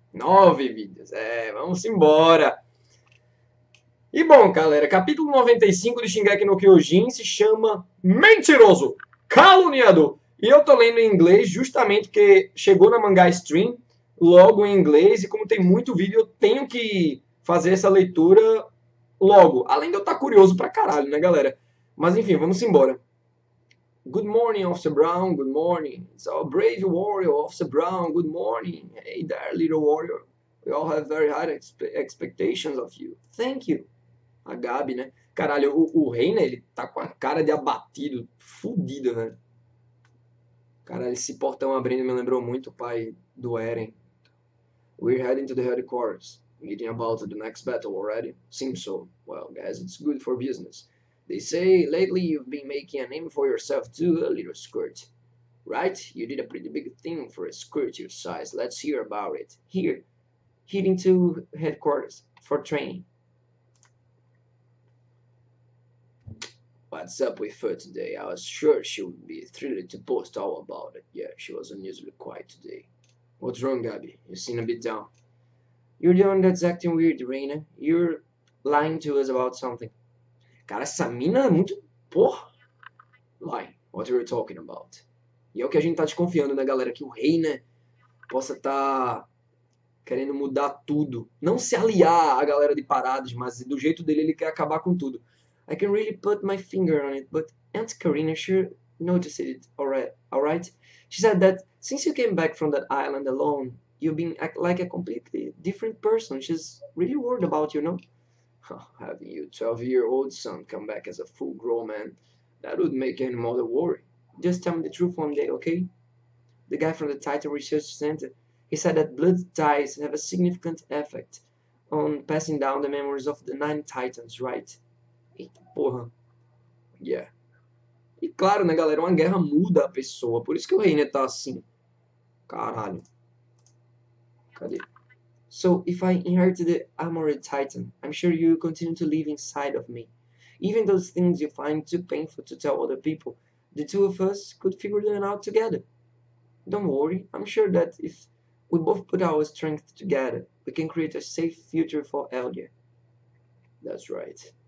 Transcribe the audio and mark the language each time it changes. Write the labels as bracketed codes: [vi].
[pt] 9 vídeos. Vamos embora. E bom, galera, capítulo 95 de Shingeki no Kyojin se chama Mentiroso, Caluniador. E eu tô lendo em inglês justamente porque chegou na Mangá Stream, logo em inglês, e como tem muito vídeo, eu tenho que fazer essa leitura logo. Além de eu estar curioso pra caralho, né, galera? Mas enfim, vamos embora. [en] Good morning, Officer Brown. Good morning. It's our brave warrior, Officer Brown. Good morning. Hey there, little warrior. We all have very high expectations of you. Thank you. [pt] A Gabi, né? Caralho, o rei, né? Ele tá com a cara de abatido, fudido, né? Caralho, esse portão abrindo me lembrou muito o pai do Eren. [en] We're heading to the headquarters. Meeting about the next battle already? Seems so. Well, guys, it's good for business. They say lately you've been making a name for yourself too, a little squirt. Right? You did a pretty big thing for a squirt your size. Let's hear about it. Here, heading to headquarters for training. What's up with her today? I was sure she would be thrilled to post all about it. Yeah, she was unusually quiet today. What's wrong, Gabby? You seem a bit down. You're the one that's acting weird, Reina. You're lying to us about something. [pt] Cara, essa mina é muito... Porra! Lying. [en] What are you talking about? [pt] E é o que a gente tá desconfiando, né, galera? Que o rei, né, possa tá querendo mudar tudo. Não se aliar à galera de paradas, mas do jeito dele ele quer acabar com tudo. [en] I can really put my finger on it, but Aunt Karina sure noticed it alright? She said that since you came back from that island alone, you've been like a completely different person. She's really worried about you, no? Having your 12-year-old son come back as a full-grown man, that would make any mother worry. Just tell me the truth one day, okay? The guy from the Titan Research Center, he said that blood ties have a significant effect on passing down the memories of the 9 Titans, right? [pt] Eita porra. [en] Yeah. [pt] E claro, né, galera, uma guerra muda a pessoa. Por isso que o Reiner tá assim. Caralho. Cadê? [en] So, if I inherited the Armored Titan, I'm sure you continue to live inside of me. Even those things you find too painful to tell other people, the two of us could figure them out together. Don't worry, I'm sure that if we both put our strength together, we can create a safe future for Eldia. That's right.